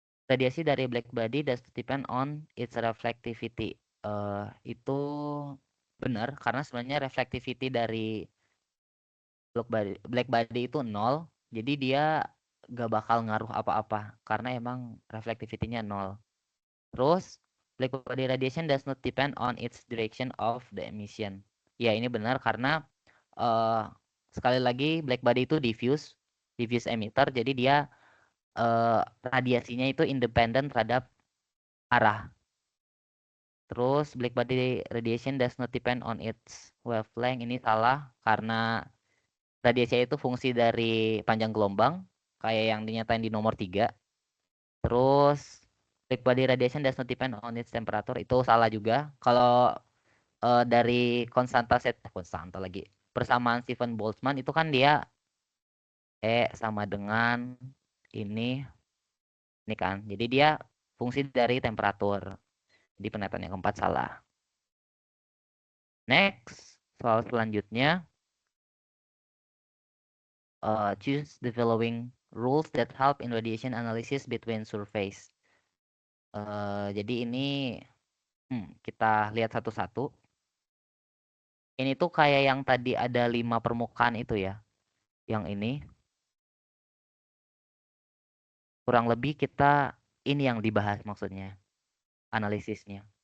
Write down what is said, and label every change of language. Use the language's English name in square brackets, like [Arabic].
[Indonesian] Radiasi dari [English] black body does depend on its reflectivity. [Indonesian] Itu benar karena sebenarnya reflectivity dari black body itu nol, jadi dia gak bakal ngaruh apa-apa karena emang reflectivity-nya nol. Terus [English] black body radiation does not depend on its direction of the emission. [Indonesian] Ya ini benar karena uh, sekali lagi black body itu diffuse emitter, jadi dia radiasinya itu independen terhadap arah. Terus [English] black body radiation does not depend on its wavelength. [Indonesian] Ini salah karena radiasi itu fungsi dari panjang gelombang kayak yang dinyatain di nomor 3. Terus [English] black body radiation does not depend on its temperature. [Indonesian] Itu salah juga. Kalau dari konstanta lagi. Persamaan Stephen Boltzmann itu kan dia sama dengan ini kan. Jadi dia fungsi dari temperatur. Jadi pernyataan yang keempat salah. [English] Next, [Indonesian] soal selanjutnya. [English] Choose the following rules that help in radiation analysis between surface. [Indonesian] Jadi ini kita lihat satu-satu. Ini tuh kayak yang tadi ada 5 permukaan itu ya. Yang ini kurang lebih kita ini yang dibahas maksudnya, analisisnya.